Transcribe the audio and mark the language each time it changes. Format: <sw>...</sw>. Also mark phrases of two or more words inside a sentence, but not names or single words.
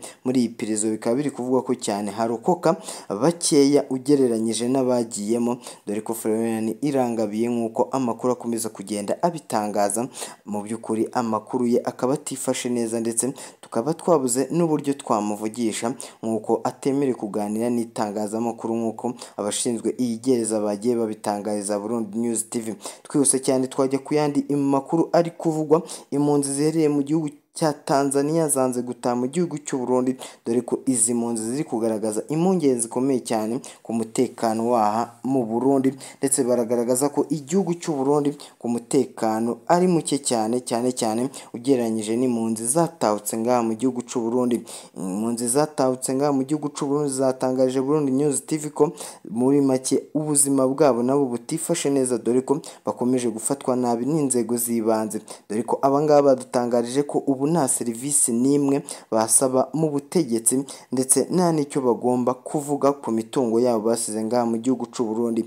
<rw>Muri iyi pirizo bikaba biri kuvuga ko cyane harokoka bakeya ugereranyije n'abagiyemo, dore ko Florian Irangabiye nk'uko amakuru akomeza kugenda abitangaza, mu by'ukuri amakuru ye akaba atifashe neza ndetse tukaba twabuze n'uburyo twamuvugisha nk'uko atemere kuganira n'itangazamakuru nk'uko abashinzwe iyi gereza bagiye babitangariza Burundi News TV. Twihuse cyane twajya ku yandi makuru ari kuvugwa. Impunzi zihereye mu gihugu cya Tanzania zanze gutaha mu gihugu cy'u Burundi, dore ko izi mpunzi ziri kugaragaza impungenge zikomeye cyane ku mutekano waha mu Burundi, ndetse baragaragaza ko igihugu cy'u Burundi ku mutekano ari muke cyane cyane ugereranyije n'impunzi zatahutse ngaha mu gihugu cy'u Burundi. Impunzi zatahutse ngaha mu gihugu cy'u Burundi zatangaje Burundi News TV ko muri make ubuzima bwabo nabo butifashe neza, dore ko bakomeje gufatwa nabi n'inzego z'ibanze, dore ko abangaba badutangarije ko ubu nta serivisi n'imwe basaba mu butegetsi ndetse nta n'icyo bagomba kuvuga ku mitungo yabo basize ngaha mu gihugu cy'u Burundi.</rw>